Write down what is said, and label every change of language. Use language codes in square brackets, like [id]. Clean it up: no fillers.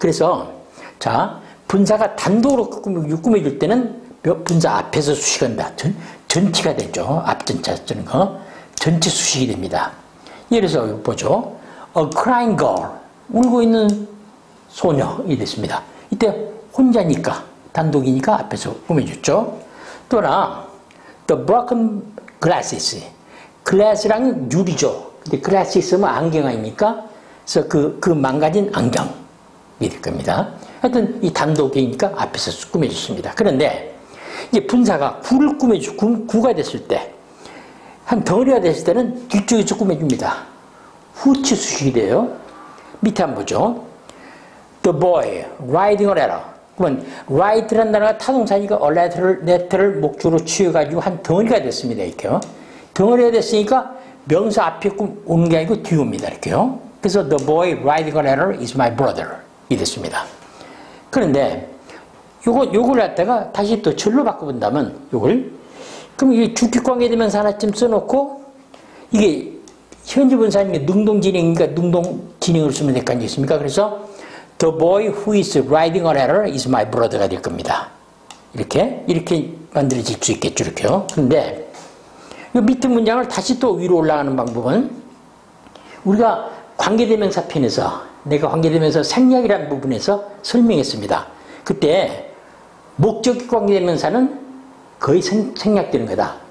[ko] 그래서 자 분사가 단독으로 꾸며줄 때는 분사 앞에서 수식한다. 전치가 되죠. 앞전차 쓰는 거. 전치 수식이 됩니다. 예를 들어서 보죠. [en] A crying girl. [ko] 울고 있는 소녀이 됐습니다. 이때 혼자니까 단독이니까 앞에서 꾸며줬죠. 또나 [en] the broken glasses. [ko] glass랑 유리죠. 근데 glasses 하면 안경 아닙니까? 그래서 그 망가진 안경. 될 겁니다. 하여튼 이 단독이니까 앞에서 꾸며줬습니다. 그런데 이제 분사가 구가 됐을 때, 한 덩어리가 됐을 때는 뒤쪽에서 꾸며줍니다. 후치 수식이 돼요. 밑에 한번 보죠. [en] The boy riding a letter. [ko] 그러면 write라는 단어가 타동사니까 [en] a letter [ko] 를 목적으로 취해가지고 한 덩어리가 됐습니다. 이렇게요. 덩어리가 됐으니까 명사 앞에 오는 게 아니고 뒤에 옵니다. 이렇게요. 그래서 [en] the boy writing a letter is my brother. [ko] 이 됐습니다. 그런데 요걸 갖다가 다시 또 절로 바꿔본다면 그럼 이게 주격관계대명사 하나쯤 써놓고 이게 현재 분사니까 능동진행이니까 능동진행을 쓰면 될 거 아니겠습니까? 그래서 [en] the boy who is writing a letter is my brother가 [ko] 될 겁니다. 이렇게 만들어질 수 있겠죠. 이렇게요. 그런데 이 밑에 문장을 다시 또 위로 올라가는 방법은 우리가 관계대명사 편에서 내가 관계대명사 생략이라는 부분에서 설명했습니다. 그때 목적 관계대명사는 거의 생략되는 거다.